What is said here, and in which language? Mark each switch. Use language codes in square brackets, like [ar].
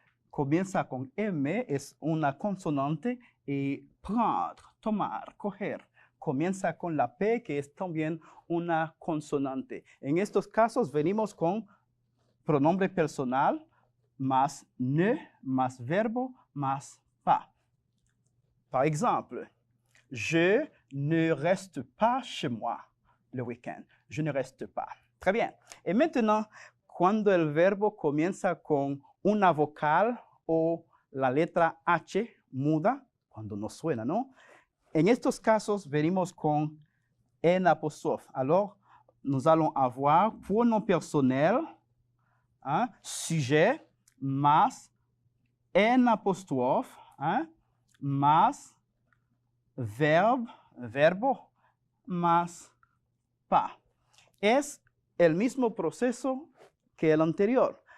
[es] Comienza con M, es una consonante. Y prendre, tomar, coger. Comienza con la P, que es también una consonante. En estos casos venimos con pronombre personal, más ne, más verbo, más pas. [fr] Par exemple, je ne reste pas chez moi le week-end. Je ne reste pas. Très bien. Et maintenant, [es] cuando el verbo comienza con una vocal o la letra H muda, cuando no suena, ¿no? En estos casos venimos con en apostrophe. [fr] Alors, nous allons avoir pronom personnel, sujet, más, en apostrophe, más, verbo, más, pas. [es] Es el mismo proceso que el anterior.